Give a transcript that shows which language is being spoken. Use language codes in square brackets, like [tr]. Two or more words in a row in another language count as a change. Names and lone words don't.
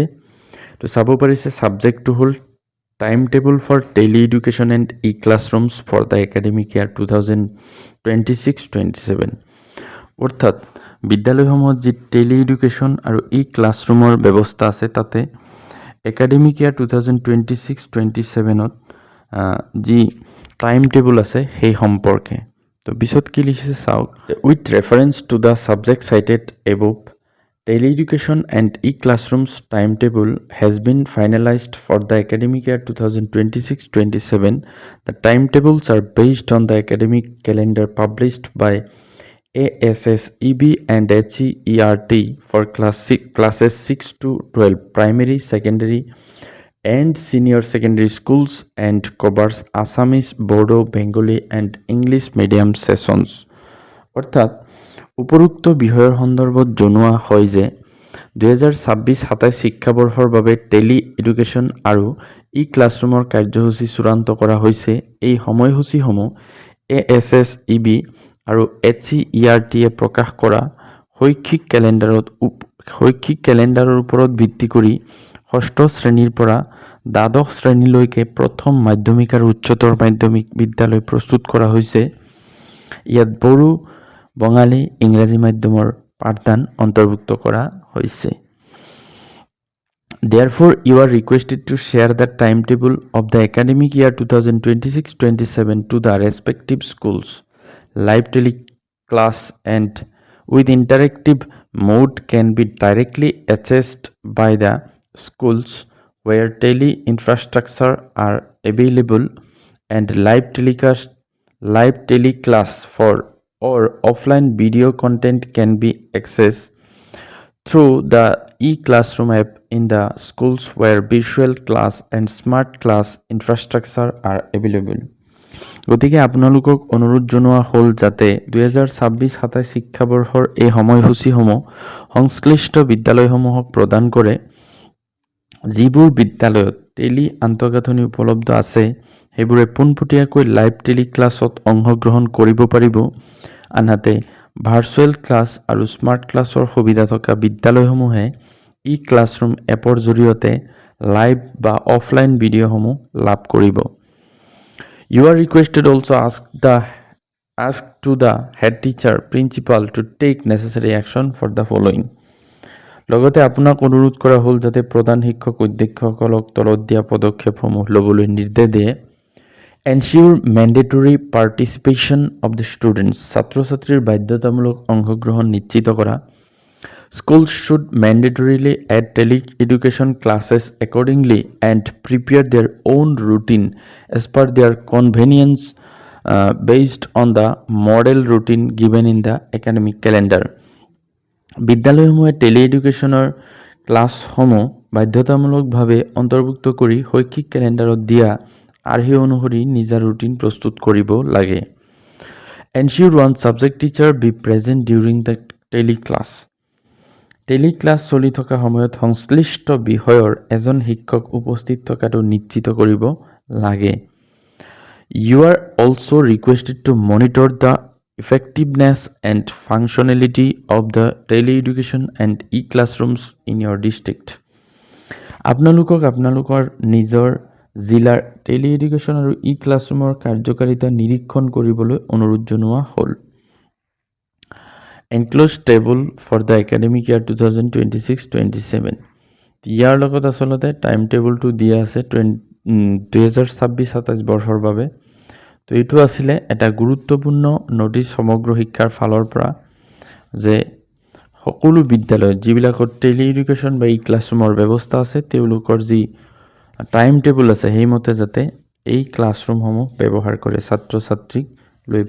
[as] তো চাব পাৰিছে ছাবজেক্টটো হ'ল [en] time table for tele education and e classrooms for the academic year [as] 2026-27, অৰ্থাৎ বিদ্যালয়সমূহত যি [en] tele education [as] আৰু [en] e classroomৰ [as] ব্যৱস্থা আছে তাতে [en] academic year [as] 2026-27ত যি [en] time table [as] আছে সেই সম্পৰ্কে। তো পিছত কি লিখিছে চাওক, [en] with reference to the subject cited above, Tele Education and E-Classrooms timetable has been finalized for the academic year 2026-27. The timetables are based on the academic calendar published by ASSEB and HEERT for classes 6 to 12 primary, secondary and senior secondary schools and covers Assamese, Bodo, Bengali and English medium sessions. [as] অর্থাৎ উপৰোক্ত বিষয়ৰ সন্দৰ্ভত জনোৱা হয় যে 2026-27 শিক্ষাবৰ্ষৰ বাবে [en] tele education [as] আৰু [en] e classroomৰ [as] কাৰ্যসূচী চূড়ান্ত কৰা হৈছে। এই সময়সূচীসমূহ ASSEB আৰু HEERTয়ে প্ৰকাশ কৰা শৈক্ষিক কেলেণ্ডাৰৰ ওপৰত ভিত্তি কৰি ষষ্ঠ শ্ৰেণীৰ পৰা দ্বাদশ শ্ৰেণীলৈকে প্ৰথম মাধ্যমিক আৰু উচ্চতৰ মাধ্যমিক বিদ্যালয় প্ৰস্তুত কৰা হৈছে। ইয়াত বড়ো, বঙালী, ইংৰাজী মাধ্যমৰ পাঠদান অন্তৰ্ভুক্ত কৰা হৈছে। [en] Therefore, you are requested to share the timetable of the academic year 2026-27 to the respective schools. Live teleclass and with interactive mode can be directly accessed by the schools where tele infrastructure are available, and live teleclass for or offline video content can be accessed through the e-classroom app in the schools where visual class and smart class infrastructure are available. [as] গতিকে আপোনালোকক অনুৰোধ জনোৱা হ'ল যাতে 2026-27 শিক্ষাবৰ্ষৰ এই সময়সূচীসমূহ সংশ্লিষ্ট বিদ্যালয়সমূহক প্ৰদান কৰে। যিবোৰ বিদ্যালয়ত টেলি আন্তঃগাঁথনি উপলব্ধ আছে সেইবোৰে পোনপটীয়াকৈ [en] live tele classত [as] অংশগ্ৰহণ কৰিব পাৰিব। আনহাতে [en] virtual class [as] আৰু [en] smart classৰ [as] সুবিধা থকা বিদ্যালয়সমূহে [en] e classroom appৰ [as] জৰিয়তে লাইভ বা অফলাইন ভিডিঅ'সমূহ লাভ কৰিব। [en] You are requested also ask to the head teacher, principal to take necessary action for the following. [as] লগতে আপোনাক অনুৰোধ কৰা হ'ল যাতে প্ৰধান শিক্ষক অধ্যক্ষসকলক তলত দিয়া পদক্ষেপসমূহ ল'বলৈ নিৰ্দেশ দিয়ে। [en] Ensure mandatory participation of the students, [as] ছাত্ৰ-ছাত্ৰীৰ বাধ্যতামূলক অংশগ্ৰহণ নিশ্চিত কৰা। [en] Schools should mandatorily add tele-education classes accordingly and prepare their own routine as per their convenience based on the model routine given in the academic calendar. [as] বিদ্যালয়সমূহে [en] tele educationৰ classসমূহ [as] বাধ্যতামূলকভাৱে অন্তৰ্ভুক্ত কৰি শৈক্ষিক কেলেণ্ডাৰত দিয়া আৰ্হি অনুসৰি নিজা ৰুটিন প্ৰস্তুত কৰিব লাগে। [en] Ensure one subject teacher be present during the teleclass. [as] টেলিক্লাছ চলি থকা সময়ত সংশ্লিষ্ট বিষয়ৰ এজন শিক্ষক উপস্থিত থকাটো নিশ্চিত কৰিব লাগে। [en] You are also requested to monitor the effectiveness and functionality of the tele-education and e-classrooms in your district. [as] আপোনালোকক আপোনালোকৰ নিজৰ জিলাৰ [en] tele education [as] আৰু [en] e classroomৰ [as] কাৰ্যকাৰিতা নিৰীক্ষণ কৰিবলৈ অনুৰোধ জনোৱা হ'ল। [en] Enclosed table for the academic year 2026-27. [as] ইয়াৰ লগত আচলতে [en] time tableটো [as] দিয়া আছে 2026-27 বৰ্ষৰ বাবে। তো এইটো আছিলে এটা গুৰুত্বপূৰ্ণ নটিচ সমগ্ৰ শিক্ষাৰ ফালৰ পৰা যে সকলো বিদ্যালয়ত যিবিলাকত [en] tele education [as] বা [en] e classroomৰ [as] ব্যৱস্থা আছে তেওঁলোকৰ যি [en] time table [as] আছে সেইমতে যাতে এই ক্লাছৰুমসমূহ ব্যৱহাৰ কৰে ছাত্ৰ ছাত্ৰীক লৈ পেলাই।